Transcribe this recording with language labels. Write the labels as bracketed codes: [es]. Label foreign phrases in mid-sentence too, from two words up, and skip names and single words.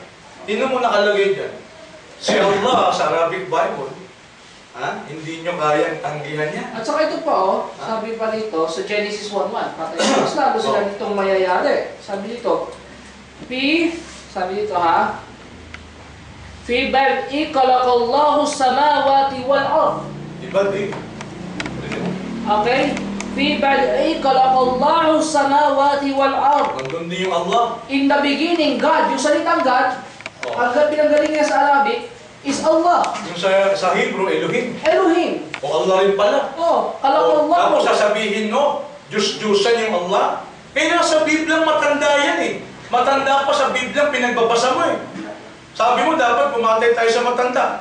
[tl] Tingnan mo nakalagay dyan. Si Allah sa Arabic Bible, hindi nyo kayang tanggihan niya. At saka ito pa sabi pa dito sa Genesis 1:1, mas lalo sila ditong mayayari. Sabi dito, sabi dito [ar] في بدء خلق الله السماوات والأرض. [tl] Ibadi. Okay? [ar] في بدء خلق الله السماوات والأرض. [tl] Nandun din yung Allah. [en] In the beginning, God, [tl] yung salitang God, ang pinanggaling niya sa Arabic, is Allah. Yung sa Hebrew, Elohim. Elohim. O Allah rin pala. Khalaqallahu. Tapos sasabihin no, Diyos-Diyosan yung Allah. Nasa Biblia matanda yan eh. Matanda pa sa Biblia, pinagbabasa mo eh. Sabi mo, dapat pumatay tayo sa matanda.